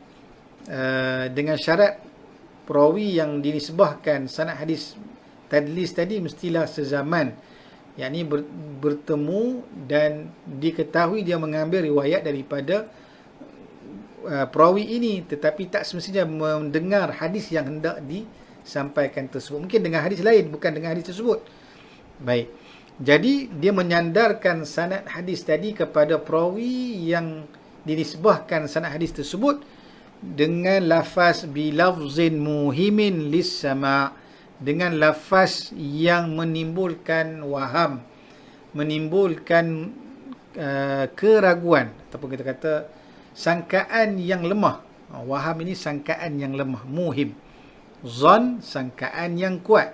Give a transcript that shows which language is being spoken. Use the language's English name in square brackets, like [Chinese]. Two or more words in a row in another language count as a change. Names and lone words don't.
[Malay] syarat perawi yang dinisbahkan sanad hadis tadlis tadi mestilah sezaman, yakni bertemu dan diketahui dia mengambil riwayat daripada perawi ini, tetapi tak semestinya mendengar hadis yang hendak disampaikan tersebut. Mungkin dengan hadis lain, bukan dengan hadis tersebut. Baik. Jadi dia menyandarkan sanad hadis tadi kepada perawi yang dinisbahkan sanad hadis tersebut dengan lafaz [Arabic] بلفظ موهم للسماع', [Malay] dengan lafaz yang menimbulkan waham, menimbulkan keraguan, ataupun kita kata sangkaan yang lemah. Waham ini sangkaan yang lemah, muhim. Zon, sangkaan yang kuat.